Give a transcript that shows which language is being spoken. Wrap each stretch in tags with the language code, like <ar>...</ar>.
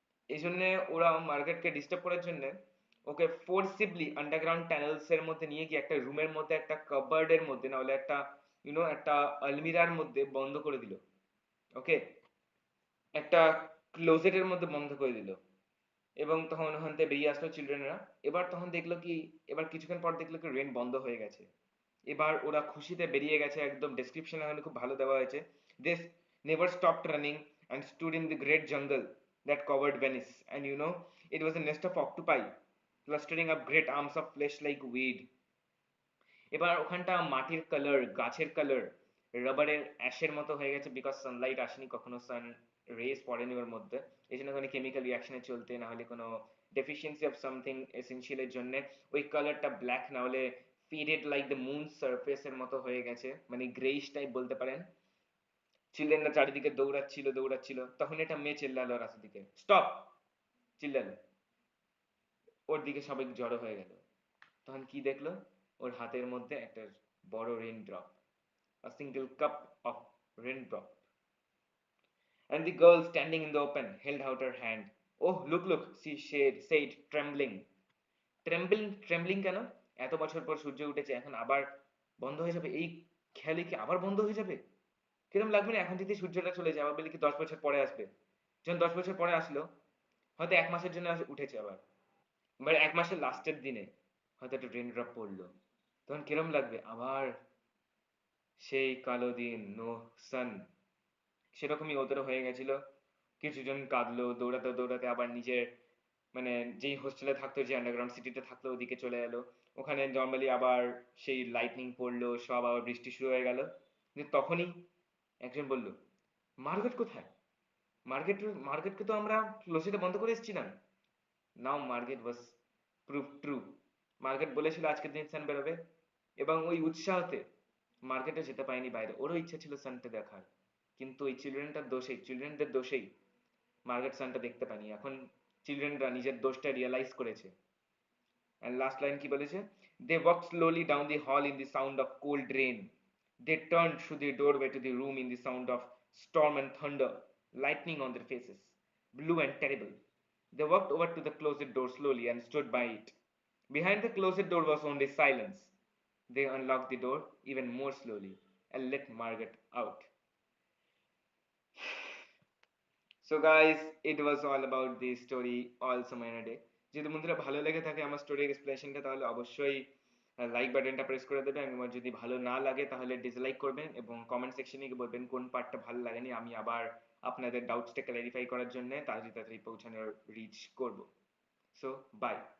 <bn>এই জন্য ওরা মার্গারেটকে ডিস্টার্ব করার জন্য ওকে ফোর্সিবলি আন্ডারগ্রাউন্ড টানেলস এর মধ্যে নিয়ে গিয়ে একটা রুমের মধ্যে একটা কাবার্ডের মধ্যে না হলে একটা একটা আলমিরার মধ্যে বন্ধ করে দিল, ওকে, একটা ক্লোজেটের মধ্যে বন্ধ করে দিল, এবং তখন ওখান থেকে বেরিয়ে আসলো চিলড্রেনরা। এবার তখন দেখলো কি, এবার কিছুক্ষণ পর দেখলো কি রেন বন্ধ হয়ে গেছে, এবার ওরা খুশিতে বেরিয়ে গেছে, একদম ডেসক্রিপশন এখানে খুব ভালো দেওয়া হয়েছে,</bn> <en>this never stopped running and stood in the great jungle that covered Venice, and it was a nest of octopi clustering up great arms of flesh like weed.</en> <bn>এবার ওখানটা মাটির কালার, গাছের কালার রাবারের অ্যাশের মতো হয়ে গেছে, বিকজ সানলাইট আসেনি কখনো, সান রেজ পড়েনি ওর মধ্যে, এই জন্য কোনো কেমিক্যাল রিয়াকশনে চলতে না হলে কোনো ডেফিসিয়েন্সি অফ সামথিং এসেনশিয়ালের জন্য ওই কালারটা ব্ল্যাক না হলে ফিডেড লাইক দ্য মুন সারফেসের মতো হয়ে গেছে, মানে গ্রেইশ টাইপ বলতে পারেন। চিলড্রেনরা চারিদিকে দৌড়াচ্ছিল দৌড়াচ্ছিল, তখন একটা মেয়ে চিল্লালো রাস্তা দিকে, স্টপ, চিল্লালো, ওর দিকে সবাই জড়ো হয়ে গেল, তখন কি দেখলো, ওর হাতের মধ্যে একটা বড় rain drop,</bn> <en>a single cup of raindrop, and the girl standing in the open held out her hand. Oh, look, she said, trembling.</en> <bn>Trembling কেন? এত বছর পর সূর্য উঠেছে, এখন আবার বন্ধ হয়ে যাবে, এই খেয়ালে কি আবার বন্ধ হয়ে যাবে? কিরম লাগবে না এখন যদি সূর্যটা চলে যায়, আবার বলি কি 10 বছর পরে আসবে, যখন 10 বছর পরে আসলো হয়তো 1 মাসের জন্য উঠেছে আবার, এবার 1 মাসের লাস্টের দিনে হয়তো একটা রেন ড্রপ পড়লো, তখন কিরম লাগবে আবার সেই কালো দিন, নো সান, সেরকমই ওদেরও হয়ে গেছিল, কিছুজন কাঁদলো, দৌড়াতে দৌড়াতে আবার নিজের মানে যেই হোস্টেলে থাকতো, যে আন্ডারগ্রাউন্ড সিটিতে থাকতো ওদিকে চলে এলো, ওখানে নর্মালি আবার সেই লাইটনিং পড়লো, সব আবার বৃষ্টি শুরু হয়ে গেল, কিন্তু তখনই একজন বলল, মার্গারেট কোথায়? মার্কেট মার্কেটকে তো আমরা ক্লোজেটে বন্ধ করে এসেছিলাম।</bn> <en>now Margaret was prove true,</en> <bn>মার্কেট বলেছিল আজকের দিন সান বেরোবে, এবং ওই উৎসাহতে মার্কেটে যেতে পারেনি বাইরে, ওরও ইচ্ছা ছিল সানটা দেখার, কিন্তু ওই চিলড্রেনদের দোষেই মার্গারেট সানটা দেখতে পায়নি, এখন চিলড্রেনরা নিজের দোষটা রিয়েলাইজ করেছে।</bn> <en>And last line</en> <bn>কি বলেছে,</bn> <en>they walked slowly down the hall in the sound of cold rain, they turned through the doorway to the room in the sound of storm and thunder, lightning on their faces, blue and terrible. They walked over to the closet door slowly and stood by it. Behind the closet door was only silence. They unlocked the door even more slowly and let Margaret out. So guys, it was all about the story all সময় day.</en> <bn>যদি বন্ধুরা ভালো লেগে থাকে আমার story এক্সপ্লেনেশনটা, তাহলে অবশ্যই like বাটনটা প্রেস করে দেবেন, এবং যদি ভালো না লাগে তাহলে ডিসলাইক করবেন, এবং কমেন্ট সেকশনে গিয়ে বলবেন কোন পার্টটা ভালো লাগেনি, আমি আবার আপনাদের ডাউটসটা ক্ল্যারিফাই করার জন্য তাড়াতাড়ি তাড়াতাড়ি পৌঁছানোর রিচ করব।</bn> <en>So bye.</en>